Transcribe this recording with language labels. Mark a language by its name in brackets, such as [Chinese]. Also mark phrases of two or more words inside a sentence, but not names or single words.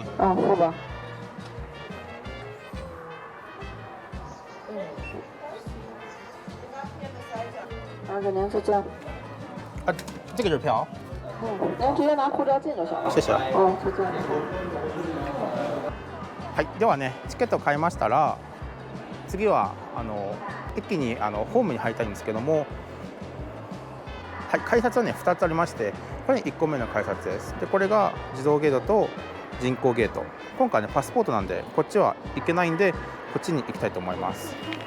[Chinese] 付吧。给您再见。这个是票。您直接拿护照进就行了。谢谢。再见。 [Japanese] はい、 ではね、チケットを買いましたら、次は駅にホームに入りたいんですけども、はい、改札はね2つありまして、これ1個目の改札です。でこれが自動ゲートと人工ゲート。今回ねパスポートなんでこっちは行けないんで、こっちに行きたいと思います。